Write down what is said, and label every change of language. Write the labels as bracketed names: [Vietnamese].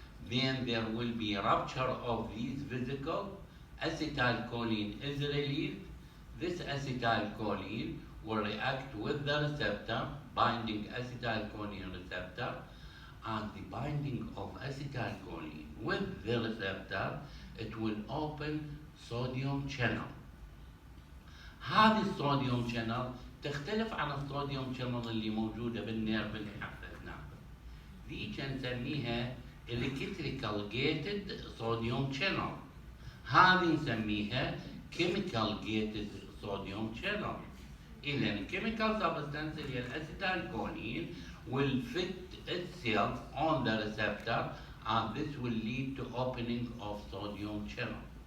[English] Then there will be rupture of these vesicles, acetylcholine is released, this acetylcholine will react with the receptor, binding acetylcholine receptor, and the binding of acetylcholine with the receptor, it will open sodium channel. [Arabic] هذه الصوديوم channel تختلف عن الصوديوم channel اللي موجودة بالنيرف اللي حفظناه. ذي نسميها [English] electrical gated sodium channel. [Arabic] هذه نسميها [English] chemical gated sodium channel. إذن chemical substance [Arabic] اللي هي [English] الacetylcholine will fit itself on the receptor, and this will lead to opening of sodium channel.